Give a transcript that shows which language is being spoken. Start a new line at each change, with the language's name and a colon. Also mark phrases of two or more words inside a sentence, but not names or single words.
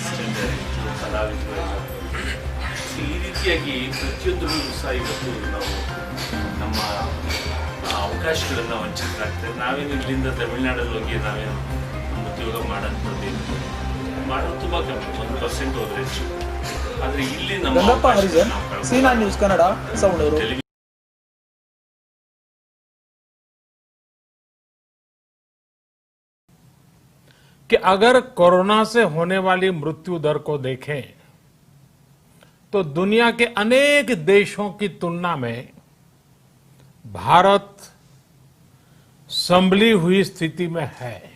Kannada: ಈ ರೀತಿಯಾಗಿ ಪ್ರತಿಯೊಂದರಲ್ಲೂ ಸಹ ಇವತ್ತು ನಾವು ನಮ್ಮ ಅವಕಾಶಗಳನ್ನು ವಂಚಿತರಾಗ್ತದೆ. ನಾವೇನು ಇಲ್ಲಿಂದ ತಮಿಳುನಾಡಲ್ಲಿ ಹೋಗಿ ನಾವೇನು ನಮ್ಮ ಉದ್ಯೋಗ ಮಾಡೋದು ತುಂಬ ಕಮ್ಮಿ, 1% ಹೋದ್ರೆ ಹೆಚ್ಚು. ಆದರೆ ಇಲ್ಲಿ ಗಂಗಪ್ಪ ಹರಿಜನ್, C9 ನ್ಯೂಸ್ ಕನ್ನಡ, ಸವಣೂರು.
Hindi: कि अगर कोरोना से होने वाली मृत्यु दर को देखें तो दुनिया के अनेक देशों की तुलना में भारत संभली हुई स्थिति में है।